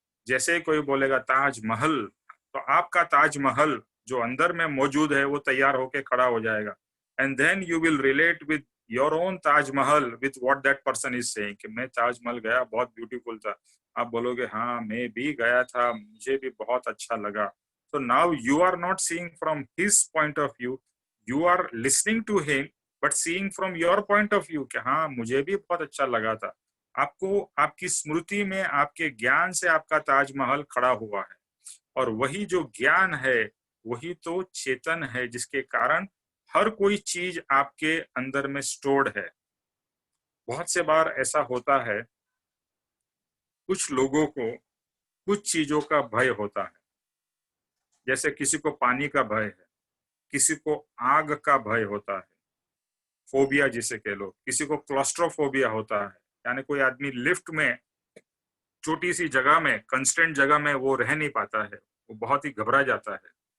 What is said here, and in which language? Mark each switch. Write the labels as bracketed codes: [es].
[hi] जैसे ही कोई बोलेगा ताजमहल, तो आपका ताजमहल जो अंदर में मौजूद है वो तैयार होके खड़ा हो जाएगा। [en] and then you will relate with your own Taj Mahal with what that person is saying [hi] कि मैं ताजमहल गया, बहुत ब्यूटीफुल था। आप बोलोगे हाँ मैं भी गया था, मुझे भी बहुत अच्छा लगा। [en] So now you are not seeing from his point of view, you are listening to him, but seeing from your point of view [hi] कि हाँ मुझे भी बहुत अच्छा लगा था। आपको आपकी स्मृति में, आपके ज्ञान से आपका ताजमहल खड़ा हुआ है, और वही जो ज्ञान है वही तो चेतन है, जिसके कारण हर कोई चीज आपके अंदर में स्टोर्ड है। बहुत से बार ऐसा होता है, कुछ लोगों को कुछ चीजों का भय होता है, जैसे किसी को पानी का भय है, किसी को आग का भय होता है, फोबिया जिसे कह लो, किसी को क्लॉस्ट्रोफोबिया होता है, यानी कोई आदमी लिफ्ट में छोटी सी जगह में, कंस्टेंट जगह में वो रह नहीं पाता है, वो बहुत ही घबरा जाता है।